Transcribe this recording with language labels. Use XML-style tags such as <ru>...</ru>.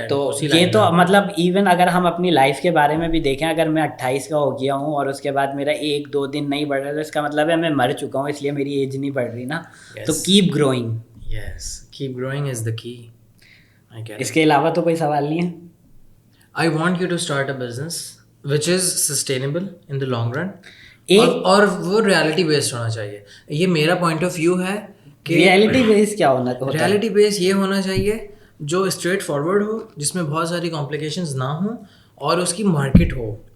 <ur>تو یہ تو مطلب ایون اگر ہم اپنی لائف کے بارے میں بھی دیکھیں, اگر میں 28 کا ہو گیا ہوں اور اس کے بعد میرا 1-2 دن نہیں بڑھ رہا, تو اس کا مطلب ہے میں مر چکا ہوں, اس لیے میری ایج نہیں بڑھ رہی نا.</ur> <en>تو keep growing. Yes, keep growing is the key.</en> <ur>اس کے علاوہ تو کوئی سوال نہیں ہے.</ur> <en>I want you to start a business which is sustainable in the long run.</en> <ur>اور وہ ریالٹی بیسڈ ہونا چاہیے. یہ میرا پوائنٹ آف ویو ہے کہ ریالٹی بیس کیا ہونا چاہیے. ریالٹی بیس یہ ہونا چاہیے جو اسٹریٹ فارورڈ ہو, جس میں بہت ساری کمپلیکیشنز نہ ہوں, اور اس کی مارکیٹ ہو.</ur>